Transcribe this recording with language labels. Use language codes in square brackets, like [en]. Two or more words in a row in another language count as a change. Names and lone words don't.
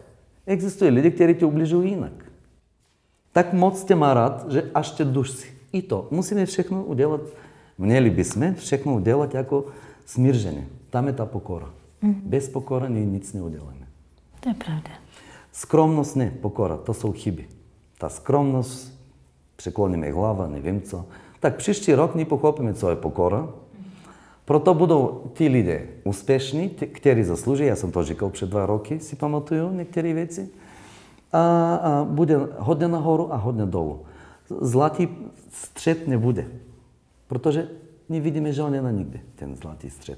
[cs] Existují lidi, kteří tě ubližují jinak. Tak moc tě má rád, že až tě dusí. I to. Musíme všechno udělat, měli bychom všechno udělat jako smířeně. Tam je ta pokora. Bez pokory nic neuděláme. To je pravda. [bg] Скромност не, покора, [cs] to jsou chyby. Ta skromnost, překloníme hlava, nevím co. Tak příští rok my pochopíme, co je pokora. Proto budou ti lidé úspěšní, kteří zaslouží, já jsem to říkal před 2 roky, si pamatuju některé věci. A bude hodně nahoru a hodně dolů. Zlatý střed nebude, protože nevidíme žádného nikdy, ten zlatý střed.